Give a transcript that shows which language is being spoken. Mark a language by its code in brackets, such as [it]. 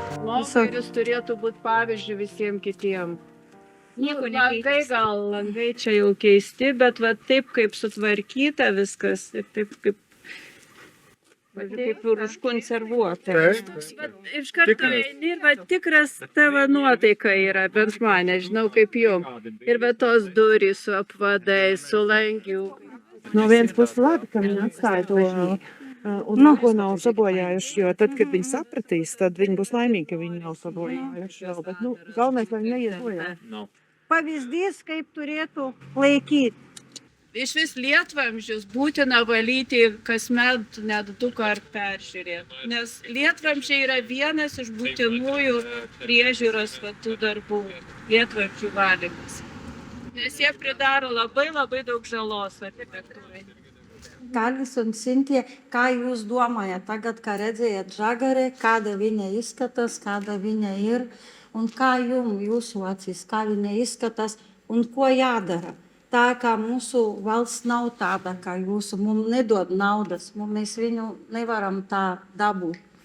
[lt] Mokytis turėtų būti pavyzdžių visiems kitiems. Langai čia jau keisti, bet va taip kaip sutvarkyta viskas ir taip kaip ir užkonservuota. Iš karto eini ir va tikras tavo nuotaika yra, bent man, nežinau kaip jum. Ir va tos durys su apvadai, su langiu. [lv] No vienas puses labi, ka viņi atstāja to un neko nav sabojājuši, jo tad, kad viņi sapratīs, tad viņi būs laimīgi, ka viņi nav sabojājuši. Bet, galvenais, lai viņi neiet bojā. [lt] Pavyzdys, kaip turėtų laikyti. Iš vis lietvamzdžius būtina valyti kasmet net 2 kartus peržiūrėti, nes lietvamzdžiai yra vienas iš būtinųjų priežiūros tų darbų, lietvamzdžių valymas. Nes jie pridaro labai daug žalos architektūrai. [lv] Kalis un Sintija, ką jūs domājat tagad, kā redzējat Žagare, kāda viņa izskatās, kāda viņa ir, un kā jūsu acīs, kā viņa izskatās, un ko jādara. Tā kā mūsu valsts nav tāda, kā jūsu, mums nedod naudas, mēs viņu nevaram tā dabūt.